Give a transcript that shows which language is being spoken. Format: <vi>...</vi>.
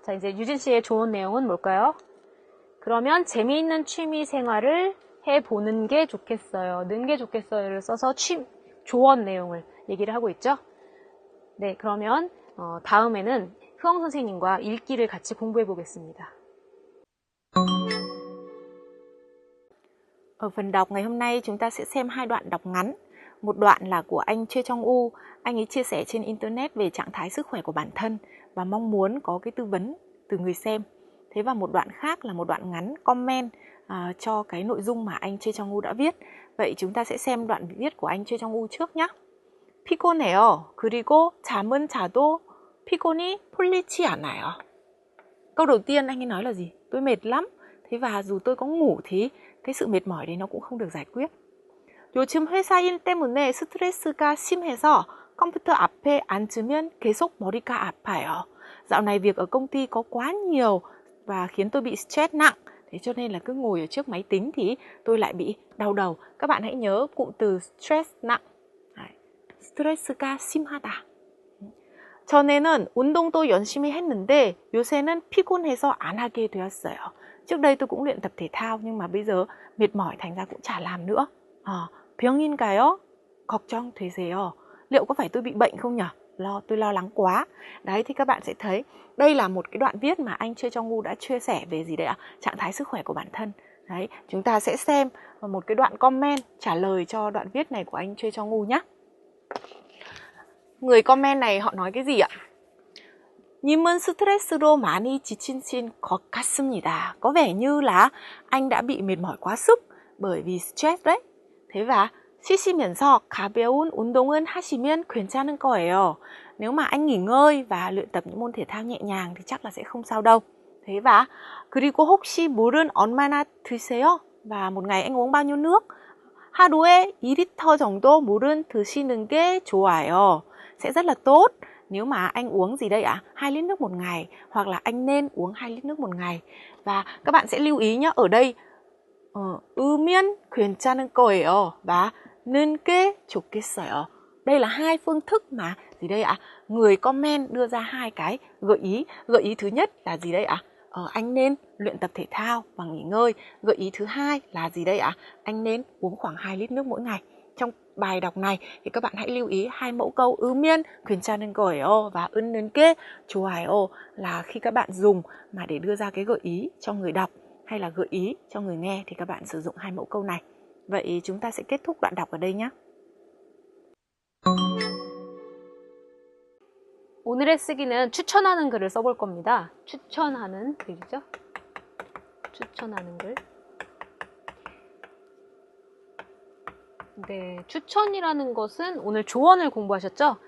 <ko>자, 이제 유진 씨의 조언 내용은 뭘까요? 그러면 재미있는 취미 생활을 해보는 게 좋겠어요. 는 게 좋겠어요를 써서 조언 내용을 얘기를 하고 있죠. 네, 그러면 다음에는 흐엉 선생님과 읽기를 같이 공부해 보겠습니다.</ko> <vi>Ở phần đọc ngày hôm nay chúng ta sẽ xem hai đoạn đọc ngắn. Một đoạn là của anh Choi Chong-u, anh ấy chia sẻ trên internet về trạng thái sức khỏe của bản thân và mong muốn có cái tư vấn từ người xem. Thế và một đoạn khác là một đoạn ngắn comment cho cái nội dung mà anh Choi Chong-u đã viết. Vậy chúng ta sẽ xem đoạn viết của anh Choi Chong-u trước nhé.</vi> <ko>피곤해요. 그리고 잠은 자도 피곤이 풀리지 않아요.</ko> <vi>Câu đầu tiên anh ấy nói là gì? Tôi mệt lắm. Thế và dù tôi có ngủ thì cái sự mệt mỏi đấy nó cũng không được giải quyết.</vi> <ko>요즘 회사 일 때문에 스트레스가 심해서 컴퓨터 앞에 앉으면 계속 머리가 아파요.</ko> <vi>Dạo này việc ở công ty có quá nhiều và khiến tôi bị stress nặng. Thế cho nên là cứ ngồi ở trước máy tính thì tôi lại bị đau đầu. Các bạn hãy nhớ cụm từ stress nặng.</vi> <ko>스트레스가 심하다. 전에는 운동도 열심히 했는데 요새는 피곤해서 안 하게 되었어요.</ko> <vi>Trước đây tôi cũng luyện tập thể thao nhưng mà bây giờ mệt mỏi thành ra cũng chả làm nữa.</vi> <ko>병인가요? 걱정되세요.</ko> <vi>Liệu có phải tôi bị bệnh không nhỉ? Tôi lo lắng quá. Đấy thì các bạn sẽ thấy đây là một cái đoạn viết mà anh Choi Chong-u đã chia sẻ về gì đấy ạ? Trạng thái sức khỏe của bản thân. Đấy, chúng ta sẽ xem một cái đoạn comment trả lời cho đoạn viết này của anh Choi Chong-u nhé. Người comment này họ nói cái gì ạ?</vi> <ko>님은 스트레스로 많이 지치신 것 같습니다.</ko> <vi>Có vẻ như là anh đã bị mệt mỏi quá sức bởi vì stress đấy. Thế và</vi> <ko>쉬시면서 가벼운 운동은 하시면 괜찮을 거예요.</ko> <vi>Nếu mà anh nghỉ ngơi và luyện tập những môn thể thao nhẹ nhàng thì chắc là sẽ không sao đâu. Thế và</vi> <ko>그리고 혹시 물은 얼마나 드세요?</ko> <vi>Và một ngày anh uống bao nhiêu nước?</vi> <ko>하루에 2리터 정도 물은 드시는 게 좋아요.</ko> <vi>Sẽ rất là tốt nếu mà anh uống gì đây ạ? 2 lít nước một ngày, hoặc là anh nên uống 2 lít nước một ngày. Và các bạn sẽ lưu ý nhé, ở đây</vi> <ko>으면 괜찮은 거예요</ko> <vi>và</vi> <ko>는 게 좋겠어요.</ko> <vi>Đây là hai phương thức mà gì đây ạ? Người comment đưa ra hai cái gợi ý. Gợi ý thứ nhất là gì đây ạ? Anh nên luyện tập thể thao và nghỉ ngơi. Gợi ý thứ hai là gì đây ạ? Anh nên uống khoảng 2 lít nước mỗi ngày. Trong bài đọc này thì các bạn hãy lưu ý hai mẫu câu</vi> <ko>으면 괜찮은 거예요</ko> <vi>và</vi> <ko>는 게 좋아요</ko> <vi>là khi các bạn dùng mà để đưa ra cái gợi ý cho người đọc hay là gợi ý cho người nghe thì các bạn sử dụng hai mẫu câu này. Vậy chúng ta sẽ kết thúc đoạn đọc ở đây nhé.</vi> <ko>오늘의 쓰기는 추천하는 글을 써볼 겁니다. 추천하는 글이죠. 추천하는 글. 네, 추천이라는 것은 오늘 조언을 공부하셨죠?</ko>